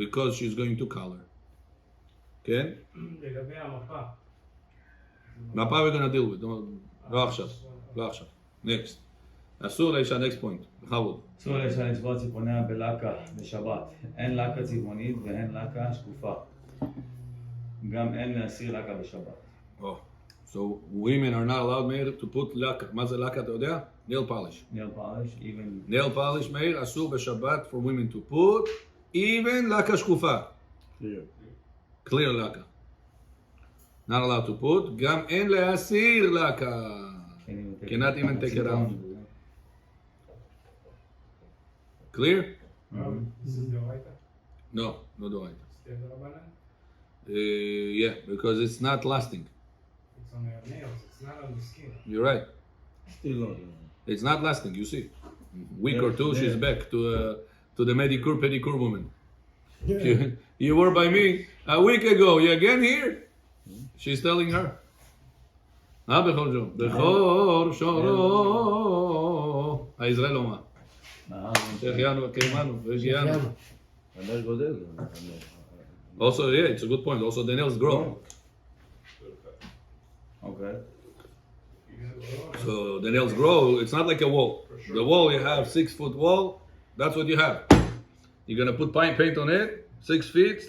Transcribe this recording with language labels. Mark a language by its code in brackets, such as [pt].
[en] Because she's going to color. Okay? [he] לגבי המפה. [en] מפה we're going to deal with. [he] לא עכשיו. [en] Next. [he] אסור לאישה, [en] next point. [he] בכבוד. אסור לאישה לצבוע ציפורניה בלקה בשבת. אין לקה צבעונית ואין לקה שקופה. גם אין להסיר לקה בשבת. [en] Oh. So women are not allowed, Meir, to put laka. [he] מה זה laka, אתה יודע? [en] Nail polish. Nail polish, even... Nail polish, Meir, [he] אסור בשבת [en] for women to put even laka שקופה. Clear laka. Not allowed to put. [he] גם אין להסיר laka. [en] Cannot even take it out. Clear? This is the right. [he] No, לא דורייתא. [en] Stand the Rabbanan. Yeah, because it's not lasting. It's on their nails. It's not on the skin. You're right. Still on. It's not lasting. You see, week or two, Yeah. she's back to the manicure pedicure woman. You were by me a week ago. You again here? She's telling her. [he] בכל זאת, בכור שורו, הישראל אומר. שהחיינו וקיימנו והגיענו. הנר גודל. [en] Also, yeah, it's a good point. Also, the nails grow. Okay. So the nails grow. It's not like a wall. The wall, you have 6 foot wall. That's what you have. You're gonna put paint on it. 6 feet.